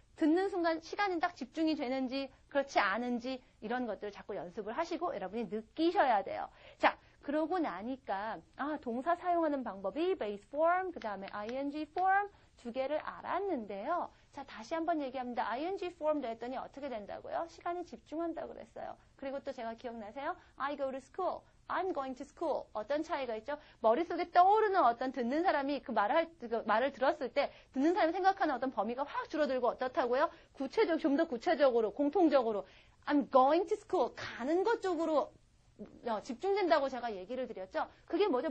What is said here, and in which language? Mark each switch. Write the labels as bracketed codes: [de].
[ko] 듣는 순간 시간이 딱 집중이 되는지, 그렇지 않은지, 이런 것들을 자꾸 연습을 하시고 여러분이 느끼셔야 돼요. 자, 그러고 나니까 동사 사용하는 방법이 base form, 그 다음에 ing form 두 개를 알았는데요. 자, 다시 한번 얘기합니다. ing form도 했더니 어떻게 된다고요? 시간에 집중한다고 그랬어요. 그리고 또 제가 기억나세요? [en] I go to school, I'm going to school. [ko] 어떤 차이가 있죠? 머릿속에 떠오르는 어떤 듣는 사람이 그 말을 들었을 때 듣는 사람이 생각하는 어떤 범위가 확 줄어들고 어떻다고요? 좀 더 구체적으로, 공통적으로 [en] I'm going to school, [ko] 가는 것 쪽으로 집중된다고 제가 얘기를 드렸죠. 그게 뭐죠?